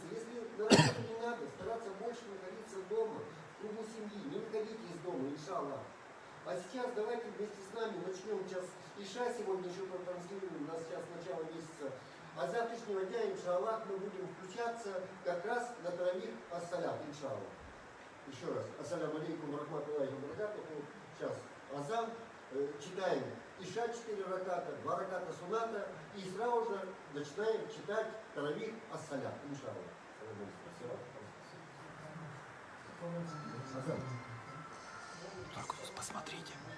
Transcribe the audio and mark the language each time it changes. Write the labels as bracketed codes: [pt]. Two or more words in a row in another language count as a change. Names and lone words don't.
[ru] Если на работу не надо, стараться больше находиться дома, в кругу семьи, не выходите из дома, иншаллах. А сейчас давайте вместе с нами начнем сейчас Иша сегодня еще протранслируем, у нас сейчас начало месяца. А с завтрашнего дня, иншаллах, мы будем включаться как раз на [ar] تراويح الصلاة, [ru] иншаллах. Еще раз, [ar] السلام عليكم رحمة الله وبركاته. [ru] Сейчас азан, читаем Иша 4 раката, 2 раката суната, и сразу же начинаем читать [ar] تراويح الصلاة, [ru] иншаллах. Так, посмотрите.